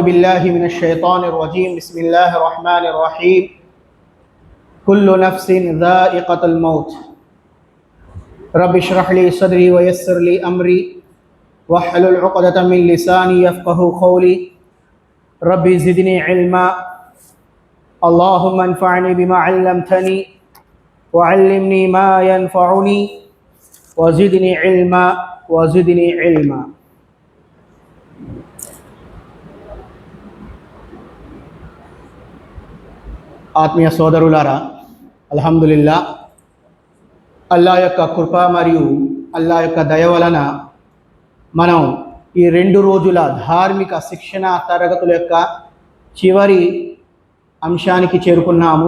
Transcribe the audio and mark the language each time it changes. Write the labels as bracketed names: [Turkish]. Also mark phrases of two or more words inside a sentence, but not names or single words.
[Arabic] بالله من الشيطان الرجيم بسم الله الرحمن الرحيم كل نفس ذائقة الموت رب اشرح لي صدري ويسر لي أمري واحلل عقدة من لساني يفقه قولي رب زدني علما اللهم انفعني بما علمتني وعلمني ما ينفعني وزدني علما وزدني علما. [Telugu] ఆత్మీయ సోదరులారా, అల్హమ్దులిల్లా అల్లాహ్ యొక్క కృప మరియు అల్లాహ్ యొక్క దయ వలన మనం ఈ 2 రోజుల ధార్మిక శిక్షణ తరగతుల యొక్క చివరి అంశానికి చేరుకున్నాము.